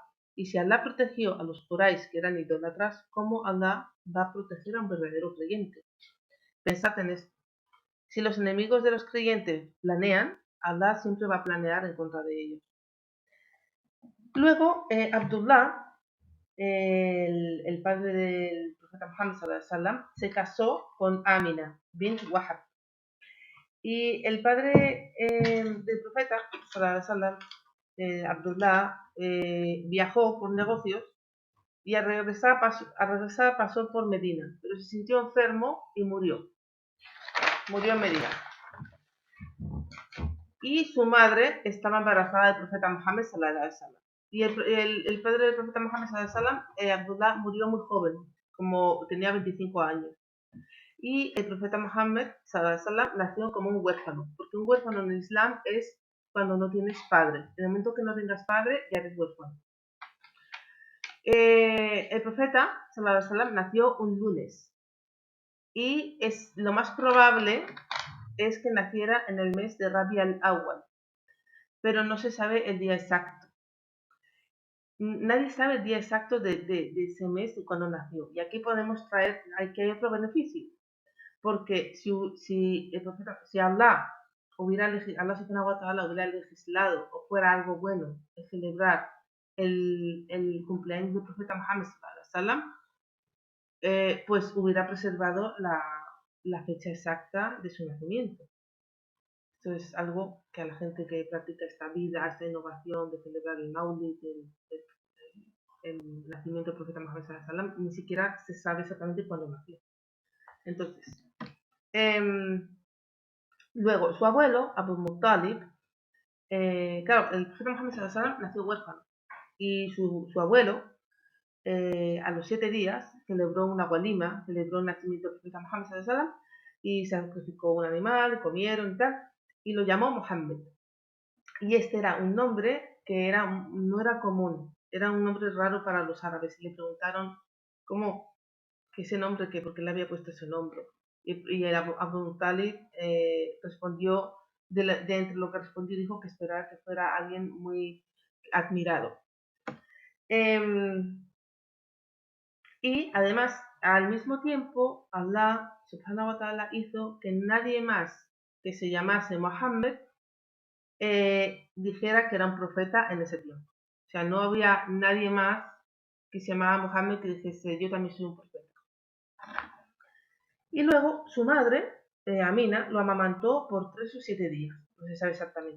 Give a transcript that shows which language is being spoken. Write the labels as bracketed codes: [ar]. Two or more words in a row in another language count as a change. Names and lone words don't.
[es] Y si Allah protegió a los Quraysh que eran idólatras, ¿cómo Allah va a proteger a un verdadero creyente? Pensad en esto. Si los enemigos de los creyentes planean, Allah siempre va a planear en contra de ellos. Luego, Abdullah, el padre del profeta Muhammad [ar] صلى الله عليه وسلم, [es] se casó con Amina bint Wahab. Y el padre del profeta [ar] صلى الله عليه وسلم, [es] Abdullah, viajó por negocios y al regresar pasó por Medina, pero se sintió enfermo y murió. Murió en Medina. Y su madre estaba embarazada del profeta Muhammad [ar] صلى الله عليه وسلم. [es] Y el padre del profeta Muhammad [ar] صلى الله عليه وسلم, [es] Abdullah, murió muy joven, como tenía 25 años. Y el profeta Muhammad [ar] صلى الله عليه وسلم [es] nació como un huérfano, porque un huérfano en el Islam es cuando no tienes padre. En el momento que no tengas padre, ya eres huérfano. El profeta [ar] صلى الله عليه وسلم [es] nació un lunes. Y lo más probable es que naciera en el mes de Rabi al-Awwal, pero no se sabe el día exacto. Nadie sabe el día exacto de ese mes y cuando nació. Y aquí podemos traer, aquí hay otro beneficio, porque si Allah hubiera legislado o fuera algo bueno el celebrar el cumpleaños del profeta Muhammad [ar] صلى الله عليه وسلم, [es] pues hubiera preservado la fecha exacta de su nacimiento. Esto es algo que a la gente que practica esta vida, esta innovación de celebrar el Maulid, el nacimiento del profeta Muhammad [ar] صلى الله عليه وسلم, [es] ni siquiera se sabe exactamente cuándo nació. Entonces, luego su abuelo, Abu Muttalib, claro, el profeta Muhammad [ar] صلى الله عليه وسلم [es] nació huérfano y su abuelo, a los 7 días, celebró una walima, celebró el nacimiento del profeta Muhammad [ar] صلى الله عليه وسلم [es] y sacrificó un animal, comieron y tal, y lo llamó Muhammad. Y este era un nombre que no era común, era un nombre raro para los árabes. Y le preguntaron cómo, que ese nombre, por qué le había puesto ese nombre. Y el Abu Talib respondió, de entre lo que respondió, dijo que esperaba que fuera alguien muy admirado. Y además, al mismo tiempo, Allah [ar] سبحانه وتعالى [es] hizo que nadie más que se llamase Muhammad dijera que era un profeta en ese tiempo. O sea, no había nadie más que se llamaba Muhammad que dijese yo también soy un profeta. Y luego su madre, Amina, lo amamantó por 3 o 7 días, no se sabe exactamente.